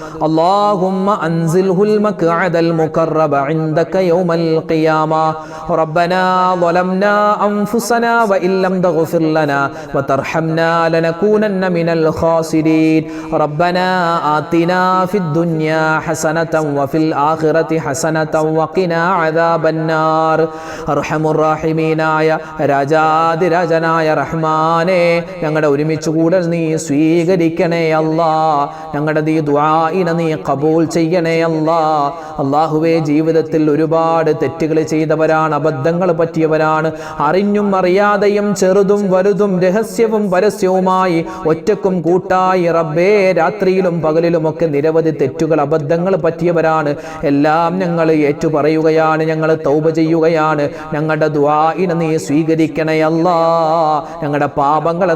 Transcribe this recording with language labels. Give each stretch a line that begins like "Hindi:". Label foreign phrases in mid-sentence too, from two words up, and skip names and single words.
Arabic: اللهم أنزله المقعد المقرب عندك يوم القيامة ربنا ظلمنا أنفسنا وإن لم تغفر لنا وترحمنا لنكونن من الخاسرين ربنا آتنا في الدنيا حسنة وفي الآخرة حسنة وقنا عذاب النار أرحم الراحمين يا
Malayalam: രാജാതിരാജനായ റഹ്മാനെ ഞങ്ങളുടെ ഒരുമിച്ച് കൂടൽ നീ സ്വീകരിക്കണേ അല്ലാ ഞങ്ങളുടെ ഈ ദുആഇനെ നീ ഖബൂൽ ചെയ്യണേ അല്ലാ അല്ലാഹുവേ ജീവിതത്തിൽ ഒരുപാട് തെറ്റുകൾ ചെയ്തവരാണ് അബദ്ധങ്ങൾ പറ്റിയവരാണ് അറിഞ്ഞും അറിയാതെയും ചെറുതും വലുതും രഹസ്യവും പരസ്യവുമായി ഒറ്റക്കും കൂട്ടായി റബ്ബേ രാത്രിയിലും പകലിലുമൊക്കെ നിരവധി തെറ്റുകൾ അബദ്ധങ്ങൾ പറ്റിയവരാണ് എല്ലാം ഞങ്ങൾ ഏറ്റുപറയുകയാണ് ഞങ്ങൾ തൗബ ചെയ്യുകയാണ് ഞങ്ങളുടെ ദുആഇനെ നീ സ്വീകരിക്കണേ അല്ലാ ഞങ്ങളുടെ പാപങ്ങളെ